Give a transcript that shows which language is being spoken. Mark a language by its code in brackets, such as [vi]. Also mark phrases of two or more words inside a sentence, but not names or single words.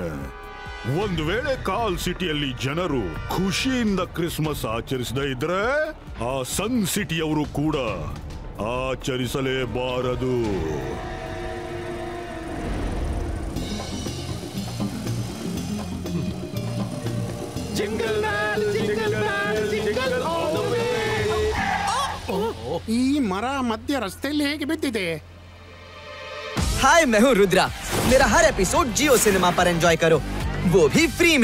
[kn] ಒಂದು ವೇಳೆ ಕಾಲ್ ಸಿಟಿಯಲ್ಲಿ ಜನರು ಖುಷಿಯಿಂದ ಕ್ರಿಸ್ಮಸ್ ಆಚರಿಸದೇ ಇದ್ರೆ ಆ ಸನ್ ಸಿಟಿಯವರು ಕೂಡ ಆಚರಿಸಲೇಬಾರದು. ಈ ಮರ ಮಧ್ಯ ರಸ್ತೆಯಲ್ಲಿ ಹೇಗೆ ಬಿದ್ದಿದೆ? [hi] हाय, मैं हूँ रुद्रा। मेरा हर एपिसोड जियो सिनेमा पर एंजॉय करो, वो भी फ्री में।